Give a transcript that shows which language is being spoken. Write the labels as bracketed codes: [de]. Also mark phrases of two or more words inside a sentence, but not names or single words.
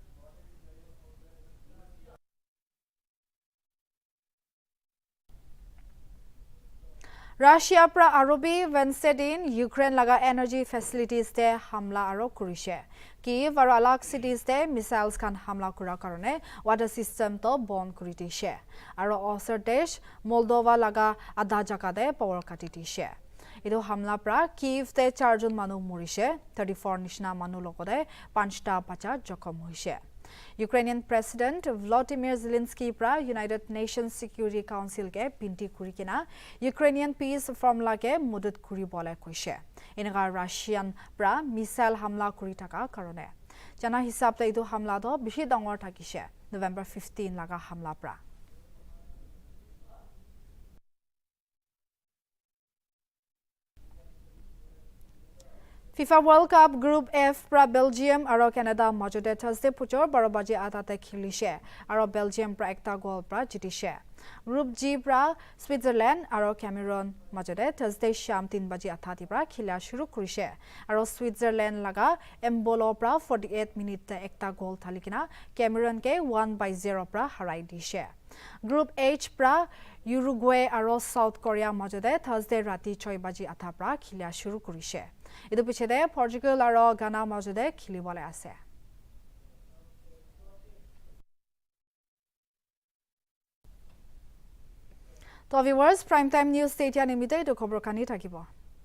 [nag] राशिया प्रा आरबी वेंसडे दिन यूक्रेन लगा [en] energy facilities [nag] ते हमला आरो करिसे। कीव और अलग सिटीज ते मिसाइल्स खान हमला करा कारणे [en] water system [nag] तो बंद करि दिसे। आरो असर देश मोल्दोवा लगा आधा जगाते पावर काटि दिसे। इदु हमला प्रा कीव ते 4 जन मानुह मरिसे, 34 निशना मानुह लगते 5टा बाचा जखम होइसे। [en] Ukrainian President [nag] व्लादिमीर जेलेंस्की प्रा यूनाइटेड नेशंस सिक्योरिटी काउंसिल के बिनती करिकिना [en] Ukrainian peace formula [nag] के मदद करिबले कइसे। इनका राशियान प्रा मिसाइल हमला करि थाका कारणे जाना हिसाबते इदु हमला तो बेसि डांगर थाकिसे नवेम्बर 15 लगा हमला प्रा। FIFA World Cup Group F pra Belgium aro Canada majode Thursday puchor 12 baje atate khilise aro Belgium pra ekta goal pra jitise। Group G pra Switzerland aro Cameroon majode Thursday sham 3 baje athati pra khila shuru korise aro Switzerland laga Embolo pra 48 minute te ekta goal thalikina Cameroon ke 1-0 pra harai dise। Group H pra Uruguay aro South Korea majode Thursday rati 6 baje atha pra khila shuru korise। इदु पिछेदे पोर्चुगल आरो गाना मजदे खिलिबले आसे। तो व्यूअर्स प्राइम टाइम न्यूज स्टेडिया निमित्ते इदु खबर खानी थाकिबो।